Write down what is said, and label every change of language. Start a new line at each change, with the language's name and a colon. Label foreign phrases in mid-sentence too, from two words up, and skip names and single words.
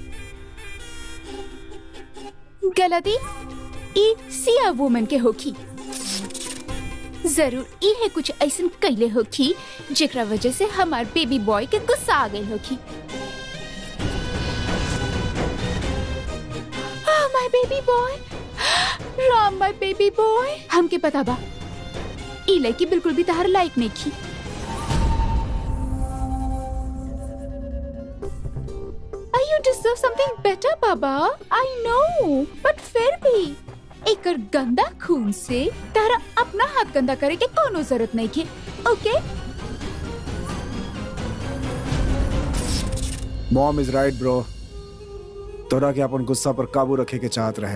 Bhojpuri: गलती ई सिया वुमन के होखी, जरूर ई है कुछ ऐसा कैले होखी जेकरा वजह से हमार
English: baby boy
Bhojpuri: के गुस्सा आ गई होखी।
English: my baby boy, Ram my baby boy,
Bhojpuri: हमके पता बा ई लड़की बिल्कुल भी तहार लायक नहीं की।
English: You deserve something better, बाबा। I know, but
Bhojpuri: फिर भी एकर गंदा खून से तारा अपना हाथ गंदा करे के कोनो जरूरत नहीं की, ओके?
English: mom is right bro.
Bhojpuri: तोरा के अपन गुस्सा पर काबू रखे के चाहत रहे।